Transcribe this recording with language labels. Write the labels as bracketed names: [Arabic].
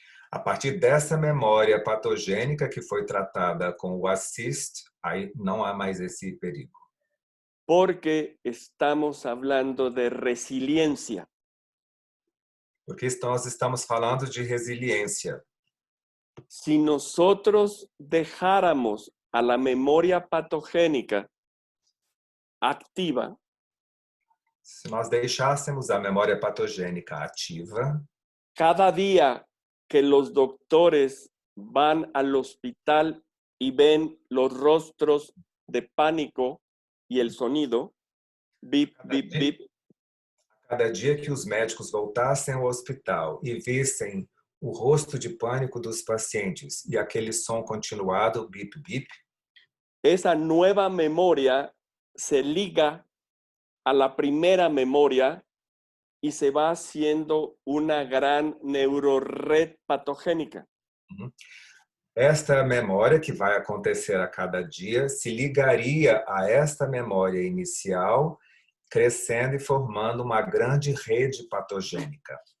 [Portuguese] A partir dessa memória patogênica que foi tratada com o ASSIST, aí não há mais esse perigo. [Spanish] Porque estamos hablando de resiliencia. [Portuguese] Porque nós estamos falando de resiliência. [Spanish] Si nosotros dejáramos a la memoria patogénica activa, [Portuguese] Se nós deixássemos a memória patogênica ativa, [Spanish] cada día que los doctores van al hospital y ven los rostros de pánico y el sonido, bip, bip, bip, [Portuguese] cada dia que os médicos voltassem ao hospital e vissem o rosto de pânico dos pacientes e aquele som continuado, bip, bip, [Spanish] esa nueva memoria se liga a la primera memoria y se va haciendo una gran neurored patogénica. [Portuguese] Esta memória que vai acontecer a cada dia se ligaria a esta memória inicial, crescendo e formando uma grande rede patogênica.